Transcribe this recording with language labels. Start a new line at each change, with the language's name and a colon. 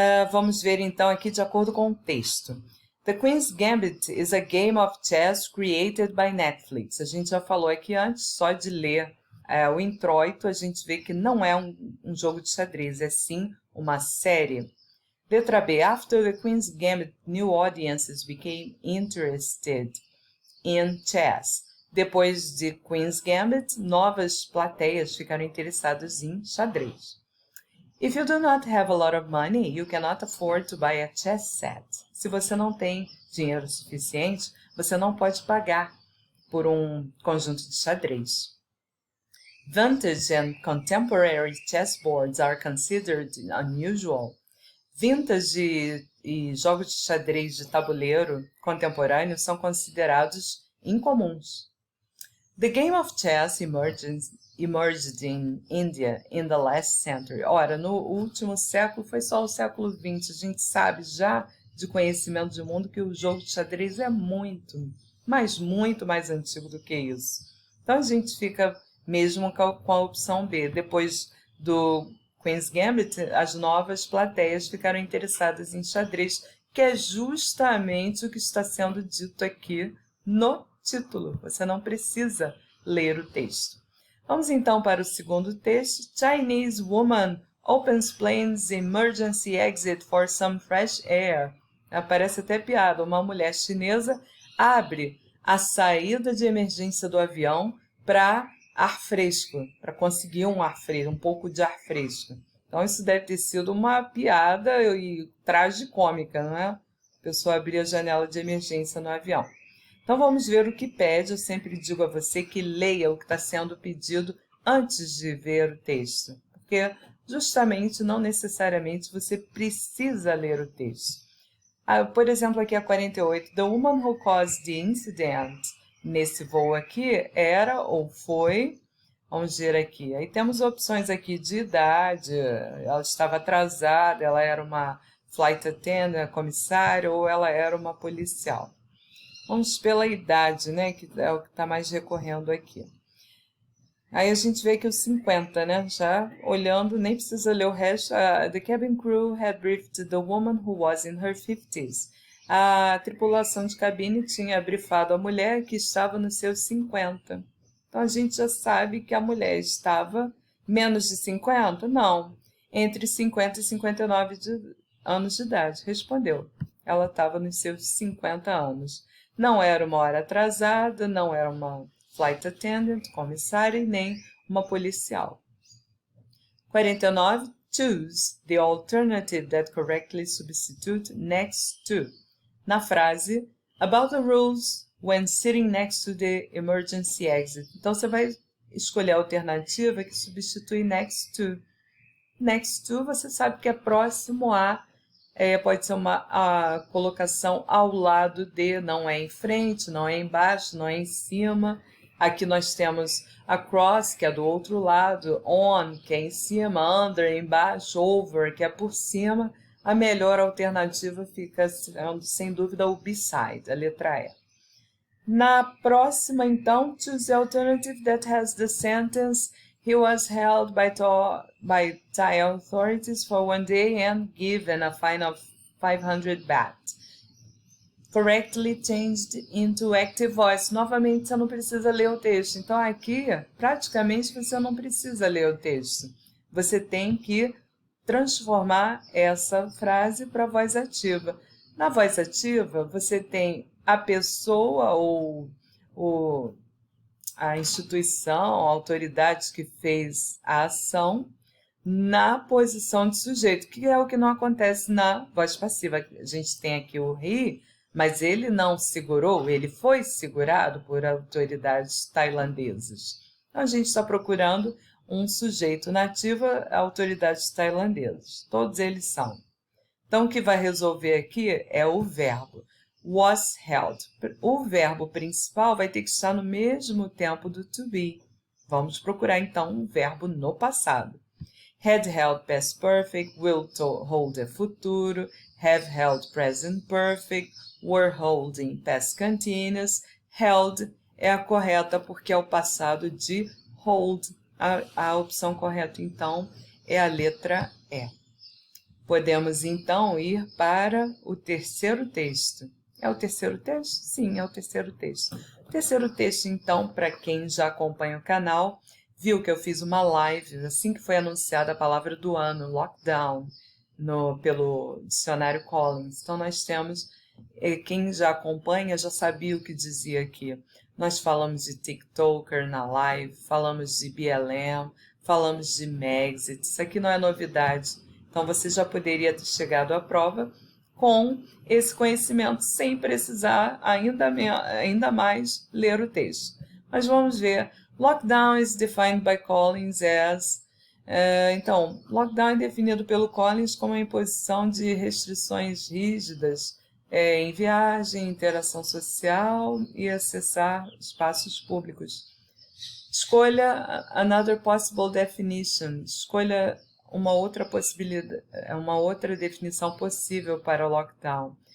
Portuguese: Vamos ver, então, aqui de acordo com o texto.
English: The Queen's Gambit is a game of chess created by Netflix.
Portuguese: A gente já falou aqui antes, só de ler o introito, a gente vê que não é um jogo de xadrez, é sim uma série. Letra B.
English: After the Queen's Gambit, new audiences became interested in chess.
Portuguese: Depois de Queen's Gambit, novas plateias ficaram interessadas em xadrez.
English: If you do not have a lot of money, you cannot afford to buy a chess set.
Portuguese: Se você não tem dinheiro suficiente, você não pode pagar por um conjunto de xadrez.
English: Vintage and contemporary chessboards are considered unusual.
Portuguese: Vintage e jogos de xadrez de tabuleiro contemporâneo são considerados incomuns.
English: The game of chess emerged in India in the last century.
Portuguese: Ora, no último século, foi só o século XX. A gente sabe já de conhecimento de mundo que o jogo de xadrez é muito mais antigo do que isso. Então a gente fica mesmo com a opção B. Depois do Queen's Gambit, as novas plateias ficaram interessadas em xadrez, que é justamente o que está sendo dito aqui no título. Você não precisa ler o texto. Vamos então para o segundo texto.
English: Chinese woman opens plane's emergency exit for some fresh air.
Portuguese: Parece até piada. Uma mulher chinesa abre a saída de emergência do avião para ar fresco, para conseguir um ar fresco, um pouco de ar fresco. Então isso deve ter sido uma piada e tragicômica, não é? A pessoa abrir a janela de emergência no avião. Então vamos ver o que pede. Eu sempre digo a você que leia o que está sendo pedido antes de ver o texto, porque justamente não necessariamente você precisa ler o texto. Por exemplo, aqui a 48,
English: the woman who caused the incident,
Portuguese: nesse voo aqui, era ou foi, vamos ver aqui, aí temos opções aqui de idade, ela estava atrasada, ela era uma flight attendant, comissária, ou ela era uma policial. Vamos pela idade, né, que é o que está mais recorrendo aqui. Aí a gente vê que o 50, né, já olhando, nem precisa ler o resto.
English: The cabin crew had briefed the woman who was in her 50s.
Portuguese: A tripulação de cabine tinha brifado a mulher que estava nos seus 50. Então a gente já sabe que a mulher estava menos de 50? Não, entre 50 e 59 anos de idade. Respondeu, ela estava nos seus 50 anos. Não era uma hora atrasada, não era uma flight attendant, comissária, e nem uma policial.
English: 49. Choose the alternative that correctly substitute next to.
Portuguese: Na frase,
English: about the rules when sitting next to the emergency exit.
Portuguese: Então, você vai escolher a alternativa que substitui next to. Next to, você sabe que é próximo a, pode ser a colocação ao lado de, não é em frente, não é embaixo, não é em cima. Aqui nós temos across, que é do outro lado, on, que é em cima, under, embaixo, over, que é por cima. A melhor alternativa fica sendo, sem dúvida, o beside, a letra E. Na próxima, então,
English: choose the alternative that has the sentence he was held by Thai authorities for one day and given a fine of 500 baht. Correctly changed into active voice.
Portuguese: Novamente, você não precisa ler o texto. Então, aqui, praticamente, você não precisa ler o texto. Você tem que transformar essa frase para voz ativa. Na voz ativa, você tem a pessoa ou a instituição, a autoridade que fez a ação na posição de sujeito, que é o que não acontece na voz passiva. A gente tem aqui o he, mas ele não segurou, ele foi segurado por autoridades tailandesas. Então, a gente está procurando um sujeito nativo, autoridades tailandesas. Todos eles são. Então, o que vai resolver aqui é o verbo. Was held. O verbo principal vai ter que estar no mesmo tempo do to be. Vamos procurar, então, um verbo no passado. Had held past perfect, will hold é futuro, have held present perfect, were holding past continuous, held é a correta porque é o passado de hold. A opção correta, então, é a letra E. Podemos, então, ir para o terceiro texto. É o terceiro texto? Sim, é o terceiro texto. O terceiro texto, então, para quem já acompanha o canal, viu que eu fiz uma live assim que foi anunciada a palavra do ano, lockdown, pelo dicionário Collins. Então, nós temos, quem já acompanha já sabia o que dizia aqui. Nós falamos de TikToker na live, falamos de BLM, falamos de Megxit. Isso aqui não é novidade. Então, você já poderia ter chegado à prova com esse conhecimento, sem precisar ainda mais ler o texto. Mas vamos ver.
English: Lockdown is defined by Collins as...
Portuguese: Então, lockdown é definido pelo Collins como a imposição de restrições rígidas em viagem, interação social e acessar espaços públicos. Escolha
English: another possible definition.
Portuguese: Escolha uma outra possibilidade, uma outra definição possível para o lockdown.